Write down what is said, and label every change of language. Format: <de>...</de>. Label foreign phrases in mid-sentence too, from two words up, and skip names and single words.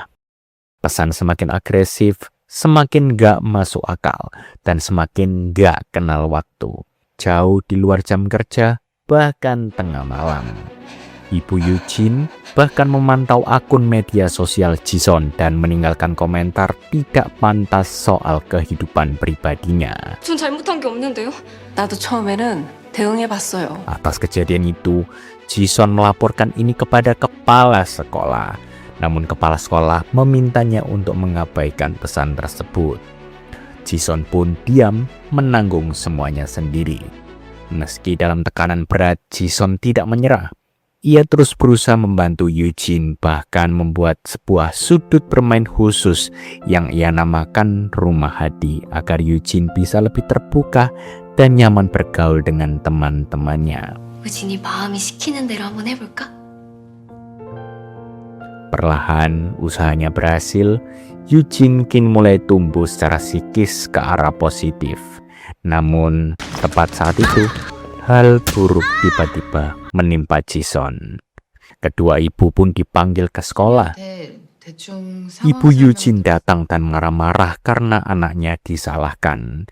<id>Pesan semakin agresif, semakin gak masuk akal, dan semakin gak kenal waktu. Jauh di luar jam kerja, bahkan tengah malam. Ibu Eugene bahkan memantau akun media sosial Jisun dan meninggalkan komentar tidak pantas soal kehidupan pribadinya.</id> <ko>전 잘못한 게 없는데요. 나도 처음에는 대응해봤어요.</ko> <id>Atas kejadian itu, Jisun melaporkan ini kepada kepala sekolah. Namun kepala sekolah memintanya untuk mengabaikan pesan tersebut. Jisun pun diam menanggung semuanya sendiri. Meski dalam tekanan berat, Jisun tidak menyerah. Ia terus berusaha membantu Eugene, bahkan membuat sebuah sudut bermain khusus yang ia namakan Rumah Hadi agar Eugene bisa lebih terbuka dan nyaman bergaul dengan teman-temannya.</id> <ko>우진이 마음이 시키는 대로 한번 해볼까?</ko> <id>Perlahan usahanya berhasil, Eugene kini mulai tumbuh secara psikis ke arah positif. Namun tepat saat itu, hal buruk tiba-tiba menimpa Jisun. Kedua ibu pun dipanggil ke sekolah. Ibu Eugene datang dan marah-marah karena anaknya disalahkan.</id>